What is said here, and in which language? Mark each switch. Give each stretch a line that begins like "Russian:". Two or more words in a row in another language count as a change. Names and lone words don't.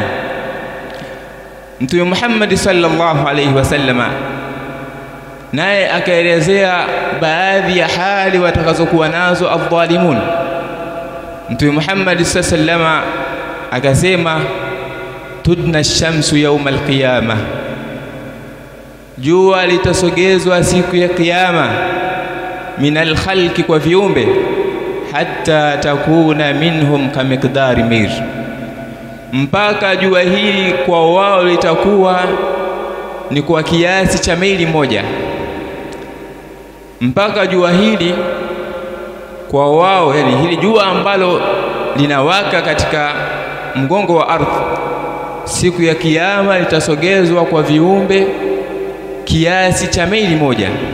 Swahili: Mtume Muhammad
Arabic: صلى الله عليه وسلم
Swahili: naye akaelezea baadhi ya hali watakazokuwa nazo adh-dhalimun. Mtume Muhammad
Arabic: صلى الله عليه وسلم
Swahili: akasema,
Arabic: تدنى الشمس يوم القيامة,
Swahili: jua litasogezwa siku ya kiyama,
Arabic: من الخلق,
Swahili: kwa viumbe,
Arabic: حتى تكون منهم كمقدار مير,
Swahili: mpaka jua hili kwa wao litakuwa ni kwa kiasi cha maili moja, mpaka jua hili kwa wao, yani hili jua ambalo linawaka katika mgongo wa ardhi, siku ya kiyama litasogezwa kwa viumbe kiasi cha maili moja.